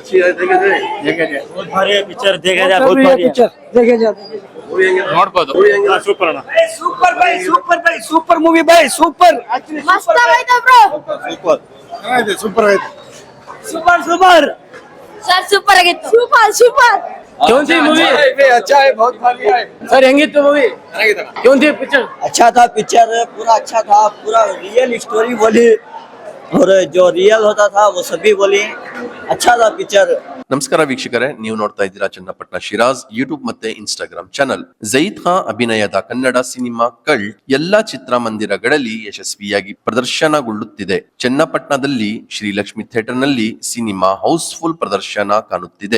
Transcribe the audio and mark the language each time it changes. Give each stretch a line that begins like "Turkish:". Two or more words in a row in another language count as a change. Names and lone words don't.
Kannada: ಪಿಕ್ಚರ್ ನೋಡ್ಬೋದು. ಸೂಪರ್ ಅಣ್ಣ, ಸೂಪರ್ ಬೈ ಸೂಪರ್ ಬೈ
English: super movie
Kannada: ಬೈ ಸೂಪರ್ ಮಸ್ತ್ ಆಗಿದೆ ಬ್ರೋ. ಸೂಪರ್ ಆಗಿದೆ, ಸೂಪರ್ ಆಗಿದೆ,
English: super super sir,
Kannada: ಸೂಪರ್ ಆಗಿತ್ತು.
English: super super
Hindi: कौन सी मूवी? अच्छा है, बहुत बढ़िया है
Kannada: सर ಹೆಂಗಿತ್ತು ಮೂವಿ?
Hindi: कौन सी पिक्चर? अच्छा था पिक्चर, पूरा अच्छा था, पूरा
English: real story
Hindi: बोली और जो रियल होता था वो सभी बोली. अच्छा था पिक्चर.
Kannada: ನಮಸ್ಕಾರ ವೀಕ್ಷಕರೇ, ನೀವು ನೋಡ್ತಾ ಇದ್ದೀರಾ ಚನ್ನಪಟ್ಟಣ ಶಿರಾಜ್ ಯೂಟ್ಯೂಬ್ ಮತ್ತೆ ಇನ್ಸ್ಟಾಗ್ರಾಮ್ ಚಾನಲ್. ಜಯೀದ್ ಖಾನ್ ಅಭಿನಯದ ಕನ್ನಡ ಸಿನಿಮಾ ಕಲ್ಟ್ ಎಲ್ಲಾ ಚಿತ್ರಮಂದಿರಗಳಲ್ಲಿ ಯಶಸ್ವಿಯಾಗಿ ಪ್ರದರ್ಶನಗೊಳ್ಳುತ್ತಿದೆ. ಚನ್ನಪಟ್ಟಣದಲ್ಲಿ ಶ್ರೀಲಕ್ಷ್ಮಿ ಥಿಯೇಟರ್ ನಲ್ಲಿ ಸಿನಿಮಾ ಹೌಸ್ಫುಲ್ ಪ್ರದರ್ಶನ ಕಾಣುತ್ತಿದೆ.